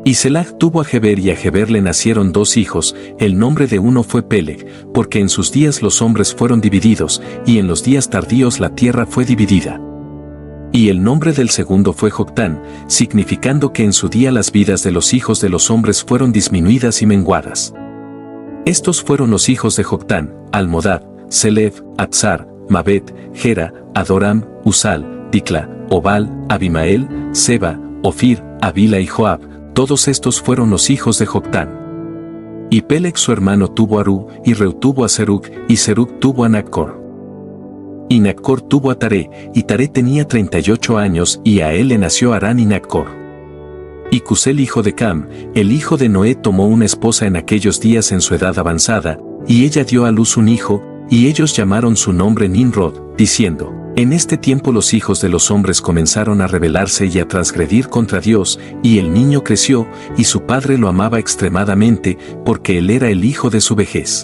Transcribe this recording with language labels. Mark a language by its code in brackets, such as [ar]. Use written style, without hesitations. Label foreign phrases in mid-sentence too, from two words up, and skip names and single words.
[es] Y Selag tuvo a Heber y a Heber le nacieron 2 hijos, el nombre de uno fue Peleg, porque en sus días los hombres fueron divididos, y en los días tardíos la tierra fue dividida. Y el nombre del segundo fue Joctán, significando que en su día las vidas de los hijos de los hombres fueron disminuidas y menguadas. Estos fueron los hijos de Joctán: Almodad, Selef, Atzar, Mabet, Gera, Adoram, Usal, Dicla, Obal, Abimael, Seba, Ofir, Avila y Joab. Todos estos fueron los hijos de Joctán. Y Peleg su hermano tuvo a Ru, y Reu tuvo a Serug, y Serug tuvo a Naccor. Y Naccor tuvo a Taré, y Taré tenía 38 años, y a él le nació Harán y Naccor. Y Cusel hijo de Cam, el hijo de Noé, tomó una esposa en aquellos días en su edad avanzada, y ella dio a luz un hijo, y ellos llamaron su nombre Nimrod, diciendo: en este tiempo los hijos de los hombres comenzaron a rebelarse y a transgredir contra Dios, y el niño creció, y su padre lo amaba extremadamente, porque él era el hijo de su vejez.